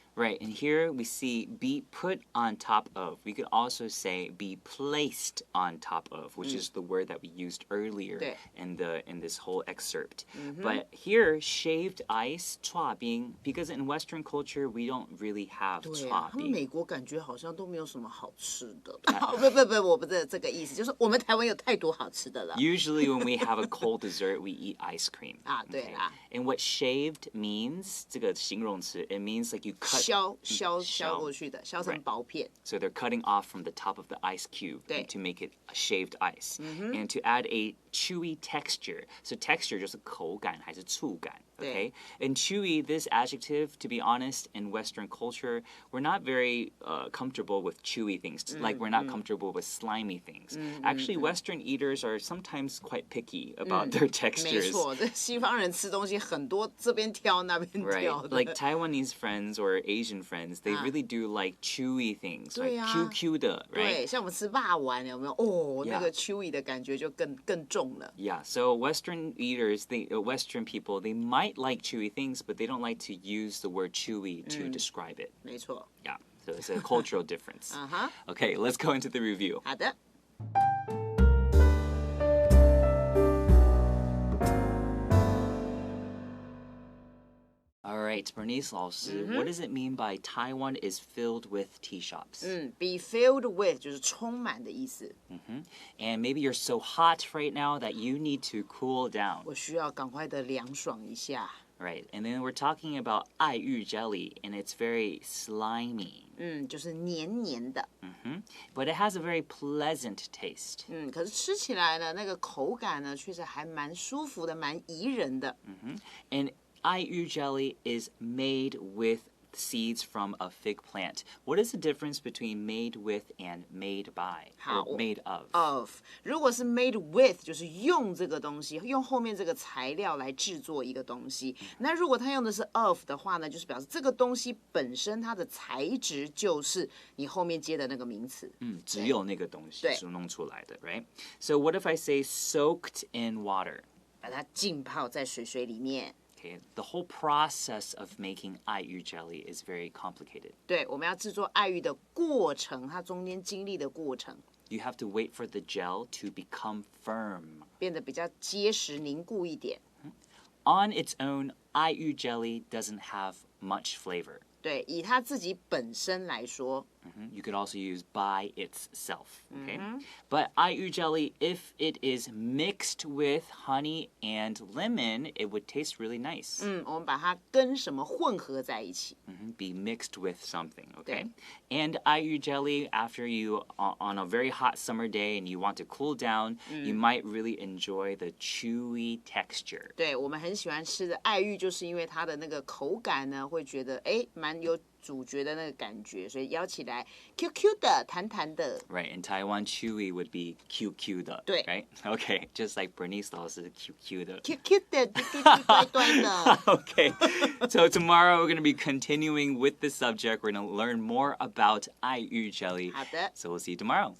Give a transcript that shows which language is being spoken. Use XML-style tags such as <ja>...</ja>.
<en>Right, and here we see be put on top of. We could also say be placed on top of, which is the word that we used earlier in this whole excerpt. But here, shaved ice, 剉冰, because in Western culture we don't really have</en> <zh>对啊，他们剉冰. 美国感觉好像都没有什么好吃的。不，我不是这个意思，就是我们台湾有太多好吃的了。</zh> <en>Usually when we have a cold dessert, we eat ice cream.</en> <zh>对啦。</zh> <en>And what shaved means,</en> <zh>这个形容词,</zh> <en>it means like you cut.</en> <zh>削过去的，削成薄片。</zh> <en>So they're cutting off from the top of the ice cube to make it a shaved ice. And to add a chewy texture.</en> <zh>So texture 就是口感还是触感.</zh> <en>Okay? And chewy, this adjective, to be honest, in Western culture, we're not very comfortable with chewy things. Like we're not comfortable with slimy things. Actually, Western eaters are sometimes quite picky about their</en> <zh>没</zh> <en>textures.</en> <zh>错，这西方人吃东西很多，这边挑那边</zh> <en>Right.</en> <zh>挑的。</zh> <en>Like Taiwanese friends or Asian friends, they really do like chewy things. Like</en> <zh>对啊。</zh> <en>QQ 的, right?</en> <zh>对，像我们吃霸丸有没有？那个 chewy 的感觉就更重了。</zh> <en>Yeah, so Western eaters, Western people, they might like chewy things, but they don't like to use the word chewy to describe it.</en> <zh>没错。</zh> <en>Yeah, so it's a cultural difference. Okay, let's go into the review.</en> <zh>好的。</zh> <en>All right, Right, Bernice 老师, what does it mean by Taiwan is filled with tea shops?</en> <zh>Be filled with 就是充满的意思。</zh> <en>And maybe you're so hot right now that you need to cool down.</en> <zh>我需要赶快的凉爽一下。</zh> <en>Right, and then we're talking about 爱玉 jelly, and it's very slimy.</en> <zh>就是黏黏的。</zh> <en>But it has a very pleasant taste.</en> <zh>可是吃起来呢，那个口感呢，确实还蛮舒服的，蛮宜人的。</zh> <en>And 爱玉 jelly is made with seeds from a fig plant. What is the difference between made with and made by? Or made of?</en> <zh>如果是</zh> <en>made with</en> <zh>就是用这个东西，用后面这个材料来制作一个东西。那如果它用的是 of 的话呢，就是表示这个东西本身它的材质就是你后面接的那个名词。只有那个东西是弄出来的</zh> <en>right? So what if I say soaked in water?</en> <zh>把它浸泡在水里面。</zh> <en>The whole process of making 爱玉 jelly is very complicated.</en> <zh>对，我们要制作爱玉的过程，它中间经历的过程。</zh> <en>You have to wait for the gel to become firm.</en> <zh>变得比较结实凝固一点。</zh> <en>On its own, 爱玉 jelly doesn't have much flavor.</en> <zh>对，以它自己本身来说。</zh> <en>You could also use by itself, okay? But 爱玉 jelly, if it is mixed with honey and lemon, it would taste really nice.</en> <zh>我们把它跟什么混合在一起。</zh> <en>Be mixed with something, okay? And 爱玉 jelly, after you, on a very hot summer day and you want to cool down, you might really enjoy the chewy texture.</en> <zh>对，我们很喜欢吃的爱玉，就是因为它的那个口感呢，会觉得蛮有主角的那个感觉，所以咬起来 QQ 的、弹弹的。</zh> <en>Right, in Taiwan, chewy would be QQ 的，</en> <zh>对</zh> <en>right? Okay, just like Bernice 老师 QQ 的。</en> <zh>QQ 的，怪怪的。</zh> <en>Okay, so tomorrow we're going to be continuing with the subject. We're going to learn more about 爱玉 jelly.</en> <zh>好的</zh> <en>So we'll see you tomorrow.</en>